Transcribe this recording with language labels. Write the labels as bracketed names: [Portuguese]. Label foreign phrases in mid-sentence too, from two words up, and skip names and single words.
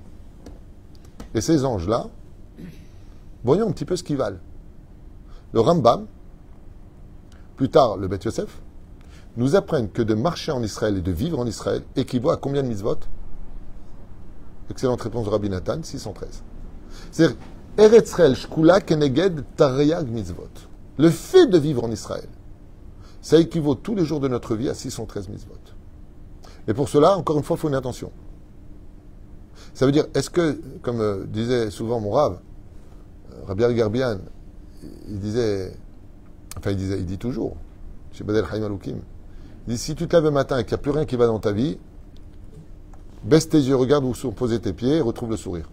[French] Et ces anges-là, voyons un petit peu ce qu'ils valent. Le Rambam, plus tard le Beth Yosef, nous apprennent que de marcher en Israël et de vivre en Israël équivaut à combien de mitzvot? Excellente réponse de Rabbi Nathan, 613. C'est-à-dire, [Hebrew] ארץ ישראל שקולה כנגד תרי"ג מצוות. [French] Le fait de vivre en Israël, ça équivaut tous les jours de notre vie à 613 mitzvot. Et pour cela, encore une fois, il faut une intention. Ça veut dire, est-ce que, comme disait souvent mon Rav, Rabbi Al-Garbian, il dit toujours, chez Badel Chaim Aloukim, il dit, si tu te lèves le matin et qu'il n'y a plus rien qui va dans ta vie, baisse tes yeux, regarde où sont posés tes pieds et retrouve le sourire.